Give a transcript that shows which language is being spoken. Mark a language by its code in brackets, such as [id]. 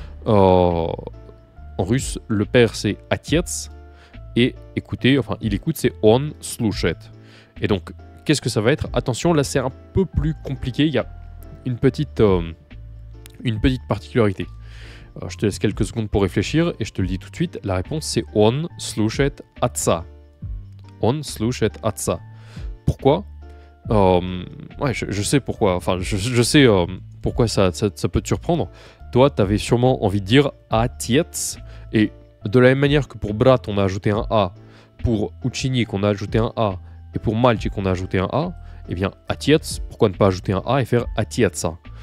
[fr] En russe, le père, c'est отец, et écouter, il écoute, c'est [ru] он слушает. [fr] Et donc, qu'est-ce que ça va être? Attention, là, c'est un peu plus compliqué. Il y a une petite particularité. Je te laisse quelques secondes pour réfléchir et je te le dis tout de suite. La réponse, c'est [ru] он слушает отца. Он слушает отца. [fr] Pourquoi? Ouais, je sais pourquoi. Enfin, je sais pourquoi ça peut te surprendre. Toi, tu avais sûrement envie de dire Atiets. Et de la même manière que pour Brat, on a ajouté un A, pour Uchinic, on a ajouté un A, et pour Malchik, on a ajouté un A, eh bien, Atiets, pourquoi ne pas ajouter un A et faire Atietsa?